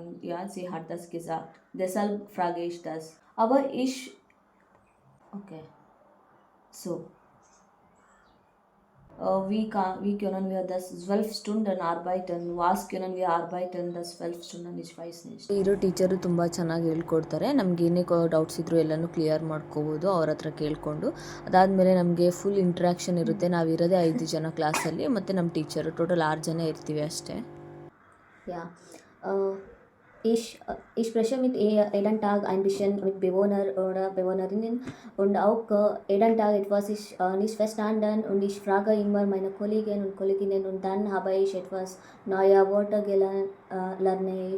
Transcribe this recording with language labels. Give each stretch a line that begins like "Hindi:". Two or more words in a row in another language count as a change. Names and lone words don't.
German: Ja, sie hat das gesagt. Deshalb frage ich das. Aber okay, so. Wie können wir das 12 Stunden arbeiten? Was können wir arbeiten, das 12 Stunden? Ich weiß nicht.
Kannada: ಇರೋ ಟೀಚರು ತುಂಬ ಚೆನ್ನಾಗಿ ಹೇಳ್ಕೊಡ್ತಾರೆ. ನಮ್ಗೆ ಏನೇ ಡೌಟ್ಸ್ ಇದ್ದರೂ ಎಲ್ಲನೂ ಕ್ಲಿಯರ್ ಮಾಡ್ಕೋಬೋದು ಅವ್ರ ಹತ್ರ ಕೇಳಿಕೊಂಡು. ಅದಾದಮೇಲೆ ನಮಗೆ
English: full interaction
Kannada: ಇರುತ್ತೆ. ನಾವಿರೋದೇ 5 ಜನ ಕ್ಲಾಸಲ್ಲಿ, ಮತ್ತು ನಮ್ಮ ಟೀಚರು ಟೋಟಲ್ 6 ಜನ ಇರ್ತೀವಿ ಅಷ್ಟೇ.
German: Ja, ich spreche mit jeden Tag ein bisschen mit Bewohner oder Bewohnerinnen und auch jeden Tag etwas ich nicht verstanden und ich frage immer meine Kolleginnen und Kolleginnen und dann habe ich etwas neue Worte lerne ich.